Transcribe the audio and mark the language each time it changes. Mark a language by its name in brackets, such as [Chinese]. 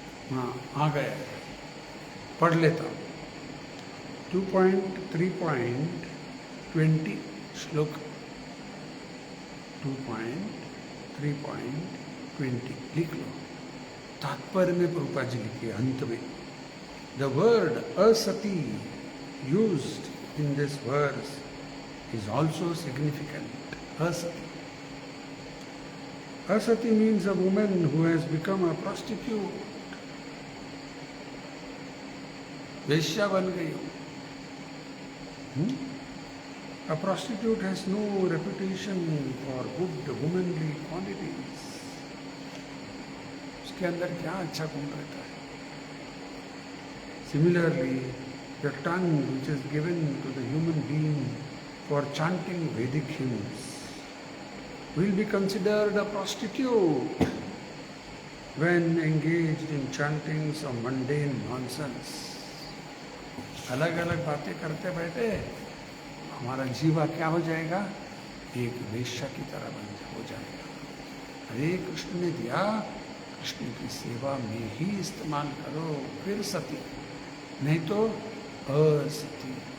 [Hindi] हाँ, आ गया, पढ़ लेता हूँ। 2.3.20 श्लोक 2.3.20 लिख लो। तात्पर्य में प्रभुपाद जी लिखे अंत में, [English] The word asati used in this verse is also significant. Asati. Asati means a woman who has become a prostitute. [Hindi] वेश्या बन गई। [English] A prostitute has no reputation for good womanly qualities. [Hindi] उसके अंदर क्या अच्छा गुण रहता है? [English] Similarly, the tongue which is given to the human being for chanting Vedic hymns will be considered a prostitute when engaged in chanting some mundane nonsense. [Hindi] अलग अलग बातें करते बैठे हमारा जीवा क्या हो जाएगा? एक वेश्या की तरह हो जाएगा। हरे कृष्ण ने दिया, कृष्ण की सेवा में ही इस्तेमाल करो, फिर सती, नहीं तो असती।